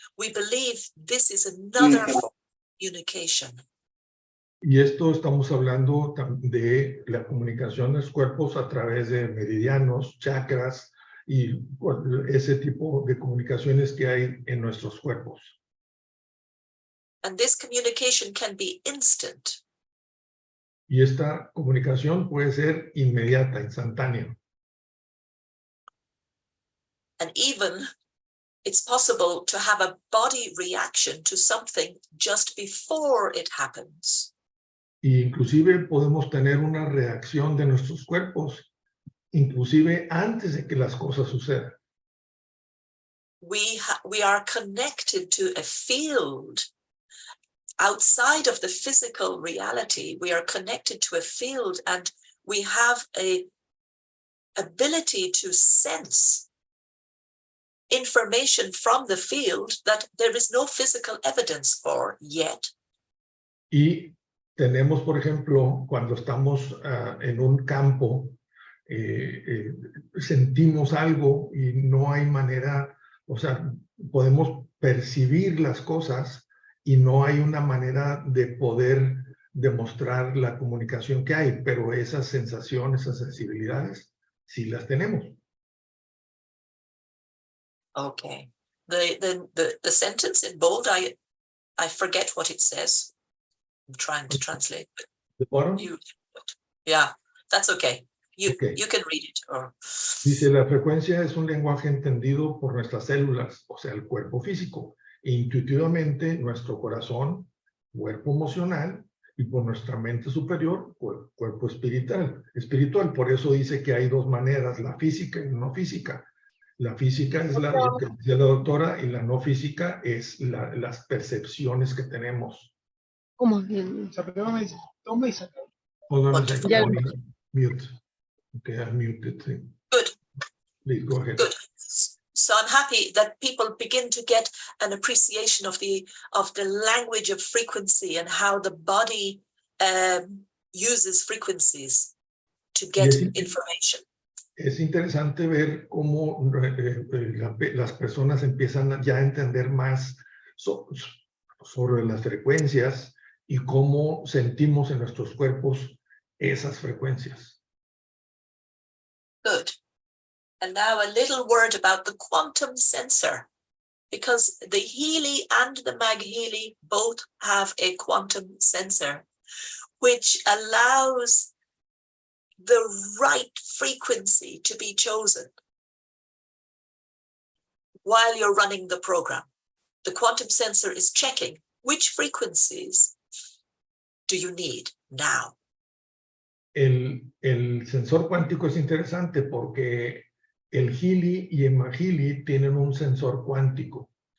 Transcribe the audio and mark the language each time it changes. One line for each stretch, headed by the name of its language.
English: We believe this is another form of communication.
Spanish: Y esto estamos hablando de la comunicación de los cuerpos a través de meridianos, chakras y ese tipo de comunicaciones que hay en nuestros cuerpos.
English: And this communication can be instant.
Spanish: Y esta comunicación puede ser inmediata, instantánea.
English: And even it's possible to have a body reaction to something just before it happens.
Spanish: Y inclusive podemos tener una reacción de nuestros cuerpos, inclusive antes de que las cosas sucedan.
English: We are connected to a field outside of the physical reality. We are connected to a field, and we have a ability to sense information from the field that there is no physical evidence for yet.
Spanish: Y tenemos, por ejemplo, cuando estamos en un campo, sentimos algo y no hay manera, o sea, podemos percibir las cosas y no hay una manera de poder demostrar la comunicación que hay, pero esas sensaciones, esas sensibilidades, sí las tenemos.
English: Okay. The sentence in bold, I forget what it says. I'm trying to translate. But
Spanish: ¿De bottom?
English: Yeah, that's okay. You Okay. can read it. Or...
Spanish: Dice, la frecuencia es un lenguaje entendido por nuestras células, o sea, el cuerpo físico, e intuitivamente nuestro corazón, cuerpo emocional, y por nuestra mente superior, cuerpo espiritual. Por eso dice que hay dos maneras, la física y la no física. La física es lo que decía la doctora, y la no física es las percepciones que tenemos. ¿Cómo bien? Toma y saca.
English: Hold on a second,
Spanish: Ya.
English: mute. Okay, I muted. Good. Please go ahead. Good. So I'm happy that people begin to get an appreciation of the language of frequency and how the body uses frequencies to get information.
Spanish: Es interesante ver cómo las personas empiezan ya a entender más sobre las frecuencias y cómo sentimos en nuestros cuerpos esas frecuencias.
English: Good. And now a little word about the quantum sensor, because the Healy and the MagHealy both have a quantum sensor, which allows the right frequency to be chosen while you're running the program. The quantum sensor is checking which frequencies do you need now.
Spanish: El sensor cuántico es interesante porque el Healy y el MagHealy tienen un sensor cuántico.